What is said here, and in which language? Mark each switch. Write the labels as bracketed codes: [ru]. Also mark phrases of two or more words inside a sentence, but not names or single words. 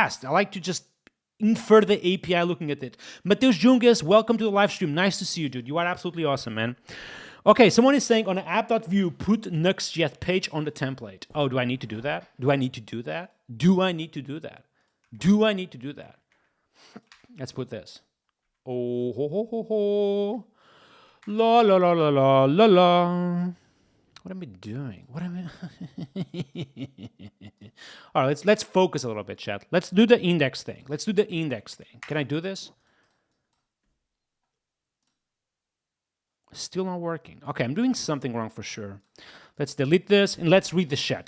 [en] I like to just infer the API looking at it. Mateus Jungas, welcome to the live stream. Nice to see you, dude. You are absolutely awesome, man. Okay, someone is saying on app.view, put NUXT page on the template. Oh, do I need to do that? Do I need to do that? Do I need to do that? Do I need to do that? Let's put this. Oh, ho, ho, ho, ho. La, la, la, la, la, la, la. What am I doing? What am I... All right, let's focus a little bit, chat. Let's do the index thing. Can I do this? Still not working. Okay, I'm doing something wrong for sure. Let's delete this and let's read the chat.